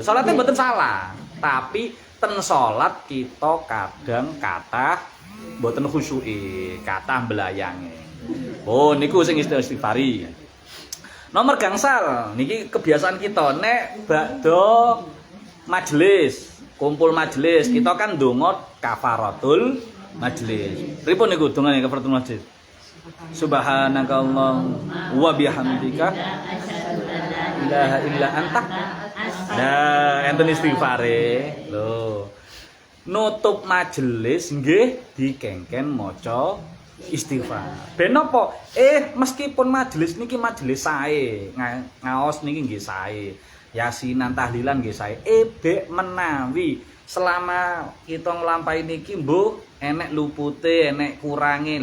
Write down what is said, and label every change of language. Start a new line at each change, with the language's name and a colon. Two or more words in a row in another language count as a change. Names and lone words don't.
Javanese: Salate mboten salah, tapi ten salat kita kadang kathah mboten khusyuke, kathah mblayange. Oh niku sing istighfari. Nomor gangsal niki kebiasaan kita nek bakda majelis, kumpul majelis, kita kan ndonga
Arabic: كفارة المجلس.
Javanese: Pripun niku dongane
Arabic: كفارة المجلس? سبحانك الله وبحمدك إله إلا أنت.
Javanese: Nah, enten istighfare. Lho. Nutup majelis nggih dikengken maca istighfar. Ben apa? Meskipun majelis niki majelis sae, ngaos niki nggih sae. Yasinan tahlilan nggih sae. Bek menawi selama kita nglampahi niki mbuh enek lupute, enek kurange.